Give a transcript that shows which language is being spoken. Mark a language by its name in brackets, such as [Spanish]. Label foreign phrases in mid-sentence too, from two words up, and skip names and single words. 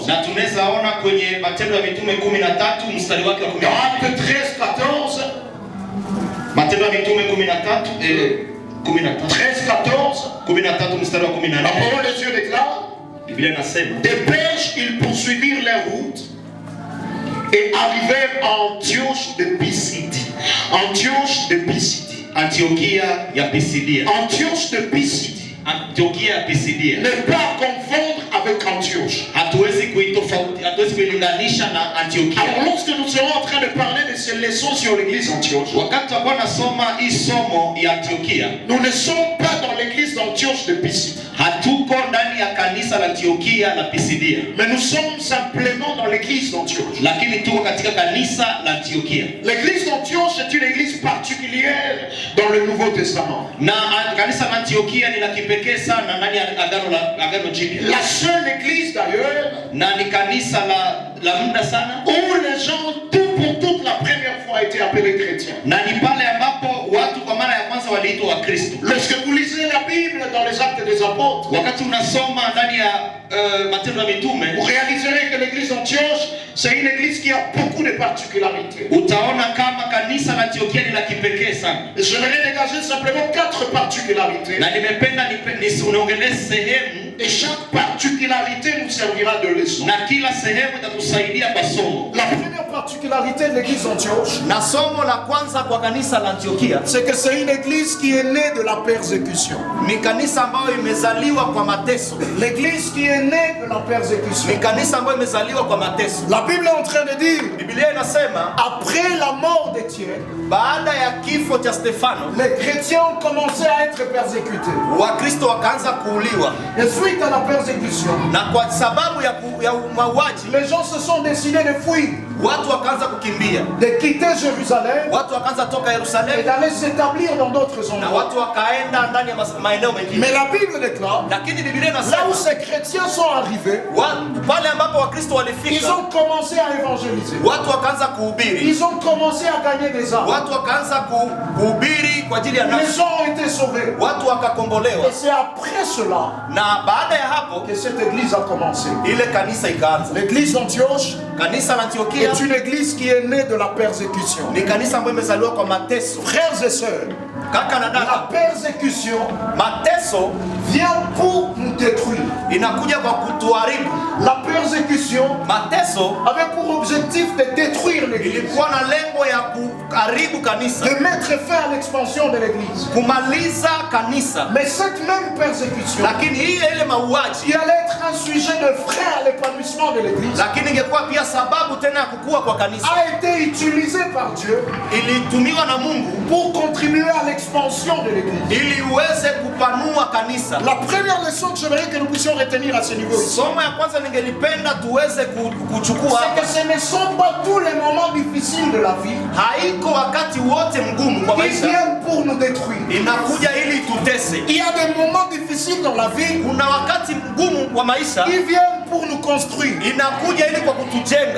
[French] Dans Actes 13, 14, 13, 14, la parole de Dieu déclare: des Perges, ils poursuivirent leur route et arrivèrent à Antioche de Pisidie. Antioche de Pisidie. Antiochia ya Pisidia. Antioche de Pisidie. Antiochia ya Pisidia. Ne pas confondre avec Antioche. [Swahili] Hatuwezi kuilinganisha na Antiochia. [French] Alors lorsque nous serons en train de parler de ces leçons sur l'église d'Antioche, [Swahili] wakati tutakuwa nasoma hii somo ya Antiochia, [French] nous ne sommes pas dans l'église d'Antioche de Pisidie. [Swahili] Hatuko ndani ya kanisa la Antiochia la Pisidia. [French] Mais nous sommes simplement dans l'église d'Antioche. [Swahili] Lakini tuko katika kanisa la Antiochia. [French] L'église d'Antioche est une église particulière dans le Nouveau Testament. [Swahili] Na kanisa la Antiochia ni la kipekee sana ndani ya agano jipya. [French] La seule église d'ailleurs, [Swahili] na ni kanisa la muda sana, [French] où les gens tout pour toute la première fois étaient appelés chrétiens. [Swahili] Na ni pale ambapo watu kwa mara ya kwanza waliitwa Wakristo. [French] Lorsque vous lisez la Bible dans les Actes des Apôtres, [Swahili] wakati unasoma ndani ya Matendo ya Mitume, [French] vous réaliserez que l'église d'Antioche, c'est une église qui a beaucoup de particularités. [Swahili] Utaona kama kanisa la Antiochia ni la kipekee sana. [French] Je vais dégager simplement 4 particularités. [Swahili] Na nimependa niongelee sehemu, [French] et chaque particularité nous servira de leçon. [Swahili] Na kila sehemu itatusaidia kwa somo. [French] La première particularité particularité de l'église d'Antioche, [Swahili] Na somo la kwanza kwa kanisa la Antiokia, [French] c'est que c'est une église qui est née de la persécution. [Swahili] ni kanisa ambayo imezaliwa kwa mateso. [French] L'église qui est née de la persécution. [Swahili] Ni kanisa ambayo imezaliwa kwa mateso. [French] La Bible est en train de dire, [Swahili] Biblia inasema [French] après la mort d'Étienne, [Swahili] baada ya kifo cha Stefano, [French] les chrétiens ont commencé à être persécutés. [Swahili] Wakristo wakaanza kuuliwa, [French] Et suite à la persécution, [Swahili] na kwa sababu ya mauaji [French] les gens se sont décidés de fuir, [Swahili] watu wakaanza kukimbia, [French] de quitter Jérusalem [Swahili] watu wakaanza toka [French] et Yerusalemu d'aller s'établir dans d'autres [Swahili] na [French] endroits. [Swahili] watu wakaenda ndani ya maeneo mengine. [French] Mais la Bible déclare, [Swahili] Lakini Biblia [French] là où [Swahili] inasema [French] ces chrétiens sont arrivés, [Swahili] pale ambapo Wakristo [French] ils [Swahili] walifika, [French] ont commencé à évangéliser. [Swahili] watu wakaanza kuhubiri, [French] Ils ont commencé à gagner des âmes. [Swahili] watu wakaanza kuhubiri kwa ajili ya [French] Les [Swahili] nafsi, [French] gens ont été sauvés. [Swahili] watu wakakombolewa. [French] Et c'est après cela [Swahili] Na baada ya hapo [French] que cette église a commencé. [Swahili] ile kanisa ikaanza. [French] L'église d'Antioche [Swahili] Kanisa la Antiokia [French] est une église qui est née de la persécution. [Swahili] ni kanisa ambayo imezaliwa kwa mateso. [French] Frères et sœurs, [Swahili] Kaka na [French] la [Swahili] dada, [French] persécution [Swahili] mateso [French] vient pour nous détruire. [Swahili] inakuja kwa kutuharibu. [French] La persécution [Swahili] Mateso [French] avait pour objectif de détruire l'église, [Swahili] ilikuwa na lengo ya kuharibu kanisa, [French] de mettre fin à l'expansion de l'église. [Swahili] kumaliza kanisa. [French] Mais cette même persécution [Swahili] Lakini hii ile [French] qui [Swahili] mauaji, [French] allait être un sujet de frein à l'épanouissement de l'église [Swahili] lakini ingekuwa pia sababu tena ya kukua kwa kanisa, [French] a été utilisée par Dieu [Swahili] ilitumiwa na Mungu [French] pour contribuer à l'expansion de l'église. [Swahili] ili uweze kupanua kanisa. [French] La première leçon que j'aimerais que nous puissions retenir à ce niveau ici, [Swahili] Somo ya kwanza ningelipenda tuweze kuchukua [French] c'est que [Swahili] hapa, [French] ce ne sont pas tous les moments difficiles de la vie [Swahili] haiko wakati wote mgumu kwa [French] qui [Swahili] maisha [French] viennent pour nous détruire. [Swahili] inakuja ili tutese. [French] Il y a des moments difficiles dans la vie [Swahili] Kuna wakati mgumu wa maisha [French] qui viennent pour nous construire. [Swahili] inakuja ili kwa kutujenga.